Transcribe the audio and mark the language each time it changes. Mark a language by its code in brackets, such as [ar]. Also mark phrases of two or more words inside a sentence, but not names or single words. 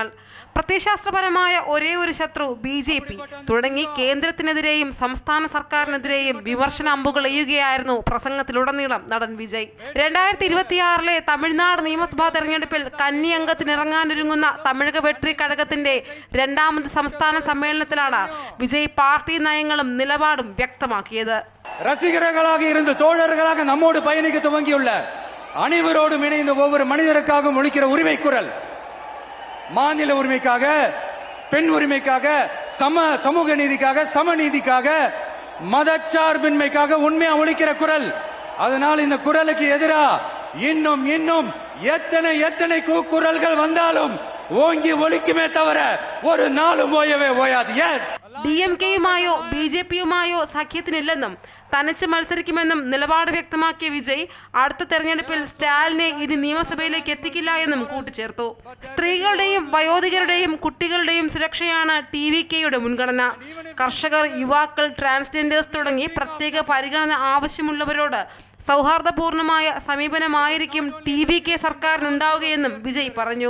[ml] പ്രത്യയശാസ്ത്രപരമായ ഒരേ ഒരു ശത്രു BJP തുടങ്ങി കേന്ദ്രത്തിനെതിരെയും സംസ്ഥാന സർക്കാരിനെതിരെയും വിമർശന അമ്പുകൾ എയ്യുകയായിരുന്നു പ്രസംഗത്തിലുടനീളം നടൻ വിജയ്. 2026 തമിഴ്നാട് നിയമസഭാ തെരഞ്ഞെടുപ്പിൽ കന്നി അംഗത്തിനിറങ്ങാനൊരുങ്ങുന്ന തമിഴക വെട്രി കഴകത്തിന്റെ 2ാമത് സംസ്ഥാന സമ്മേളനത്തിലാണ് വിജയ് പാർട്ടി നയങ്ങളും നിലപാടും വ്യക്തമാക്കിയത്. [ta] ரசிகர்களாக இருந்து தோழர்களாக நம்மோடு பயணிக்க துவங்கியுள்ள அனைவரோடும் இணைந்த ஒவ்வொரு மனிதருக்காகவும் ஒலிக்கிற உரிமை குரல், மாநில உரிமைக்காக, பெண் உரிமைக்காக, சமூக நீதிக்காக, சமநீதிக்காக, மதச்சார்பின்மைக்காக உண்மையா ஒலிக்கிற குரல். அதனால் இந்த குரலுக்கு எதிரா இன்னும் இன்னும் எத்தனை கூக்குரல்கள் வந்தாலும் ஓங்கி ஒலிக்குமே தவிர ஒரு நாளும் ஓயாது. எஸ், [ml] DMK-യുമായോ BJP-യുമായോ സഖ്യത്തിനില്ലെന്നും തനിച്ച് മത്സരിക്കുമെന്നും നിലപാട് വ്യക്തമാക്കിയ വിജയ് അടുത്ത തെരഞ്ഞെടുപ്പിൽ സ്റ്റാലിനെ ഇനി നിയമസഭയിലേക്ക് എത്തിക്കില്ല എന്നും കൂട്ടിച്ചേർത്തു. സ്ത്രീകളുടെയും വയോധികരുടെയും കുട്ടികളുടെയും സുരക്ഷയാണ് TVK-യുടെ മുൻഗണന. കർഷകർ, യുവാക്കൾ, ട്രാൻസ്ജെൻഡേഴ്സ് തുടങ്ങി പ്രത്യേക പരിഗണന ആവശ്യമുള്ളവരോട് സൗഹാർദ്ദപൂർണമായ സമീപനമായിരിക്കും TVK സർക്കാരിനുണ്ടാവുകയെന്നും വിജയ് പറഞ്ഞു.